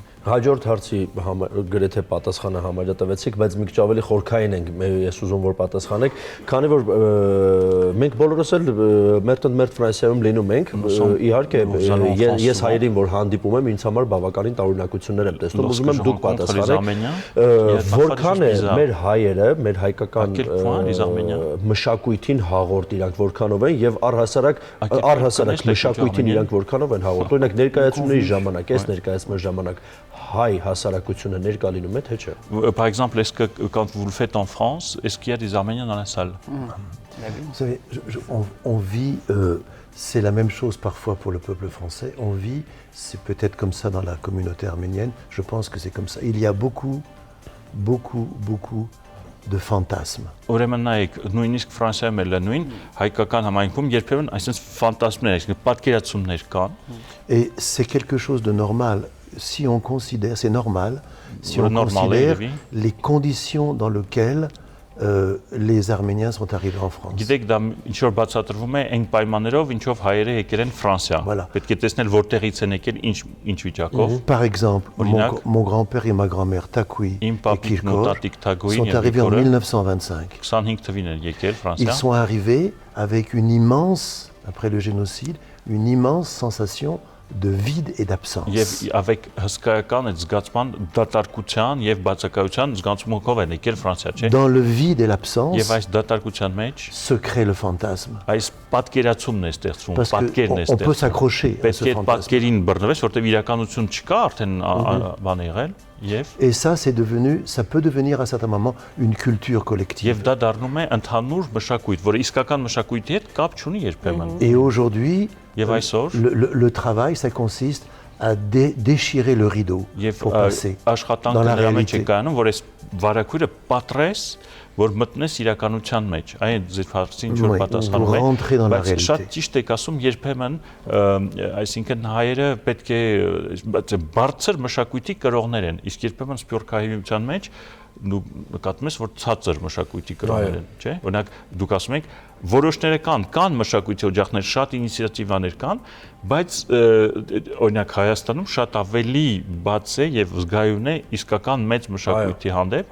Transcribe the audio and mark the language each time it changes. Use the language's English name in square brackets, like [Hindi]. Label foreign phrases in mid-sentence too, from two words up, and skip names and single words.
[Armenian] Հաջորդ հարցի գրեթե պատասխանը համարյա տվեցիք, բայց մի քիչ ավելի խորքային ենք, ես ուզում որ պատասխանեք, քանի որ մենք բոլորս էլ մերթ Ֆրանսիայում լինում ենք, իհարկե ես հայերին որ հանդիպում եմ, ինձ համար բավականին տարօրինակություններ եմ տեսնում, ուզում եմ դուք պատասխանեք, որքան է մեր հայերը, մեր հայկական մշակույթին հաղորդ իրանք որքանով են եւ առհասարակ մշակույթին իրանք որքանով են հաղորդ, օրինակ ներկայացումների ժամանակ, այս ներկայացման ժամանակ հայ հասարակությունը ներկա լինում է թե չէ։ [French] Par exemple, est-ce que quand vous le faites en France, est-ce qu'il y a des Arméniens dans la salle? Vous savez, on vit, c'est la même chose parfois pour le peuple français, on vit, c'est peut-être comme ça dans la communauté arménienne, je pense que c'est comme ça. Il y a beaucoup de fantasmes. [Armenian] Ուրեմն նայեք, նույնիսկ Ֆրանսիայում էլ նույն հայկական համայնքում երբեմն այսպես ֆանտազմներ, այսինքն պատկերացումներ կան։ [French] Et c'est quelque chose de normal. Si on considère, c'est normal si Ouais, on normal, considère oui. les conditions dans lesquelles les Arméniens sont arrivés en France. [Armenian] Գիտեք, դա ինչ որ բացատրվում է այն պայմաններով, ինչով հայերը եկել են Ֆրանսիա։ [French] Voilà. [Armenian] Պետք է տեսնել որտեղից են եկել, ինչ վիճակով։ [French] Par exemple, [Armenian] Orinac. [French] mon grand-père et ma grand-mère, Takoui [Armenian] Im [French] et [Armenian] papik [French] Kirkor, [Armenian] notatik Tagoui [French] sont et arrivés en [Armenian] Kirkor. [French] 1925. [Armenian] 25 թվին են եկել [French] Ils [Armenian] Ֆրանսիա։ [French] sont arrivés avec une immense, après le génocide, une immense sensation de vide et d'absence. [Armenian] Եվ avec հսկայական այդ զգացման դատարկության եւ բացակայության զգացմունքով են եկել Ֆրանսիա, չէ՞։ [French] Dans le vide et l'absence [Armenian] Եվ այս դատարկության մեջ [French] se crée le fantasme. [Armenian] այս պատկերացումն է ստեղծվում, [French] Parce [Armenian] պատկերն է [French] qu'on peut [Armenian] ստեղծվում։ [French] s'accrocher à [Armenian] Պետք [French] ce [Armenian] է այդ [French] fantasme. [Armenian] պատկերին բռնվես, որտեղ իրականություն չկա, արդեն բան եղել եւ [French] Et ça, ça peut devenir à certains moments une culture collective. [Armenian] Եվ դա դառնում է ընդհանուր մշակույթ, որը իսկական մշակույթի հետ կապ չունի երբեմն։ [French] Et aujourd'hui, [Armenian] Եվ այսօր [French] le travail, ça consiste à déchirer le rideau [Armenian] եւ [French] pour passer [Armenian] աշխատանքը [French] dans la [Armenian] նրա մեջ է [French] réalité. [Armenian] կայանում, որ այս վարակույրը պատրես, որ մտնես իրականության մեջ։ Այն ձեր հարցին ինչ որ [French] Oui, [Armenian] պատասխանում [French] pour [Armenian] է, [French] rentrer dans la [Armenian] բայց [French] réalité. [Armenian] շատ ճիշտ եք ասում, երբեմն այսինքն հայերը պետք է բարձր մշակույթի կրողներ են, իսկ երբեմն սփյուռքահայության մեջ դու նկատում ես, որ ցածր մշակույթի կրողներ են, չէ՞։ Օրինակ դուք ասում եք, որոշները կան մշակույթի օջախներ, շատ ինիցիատիվաներ կան, բայց օրինակ Հայաստանում շատ ավելի բաց է եւ զգայուն է իսկական մեծ մշակույթի հանդեպ։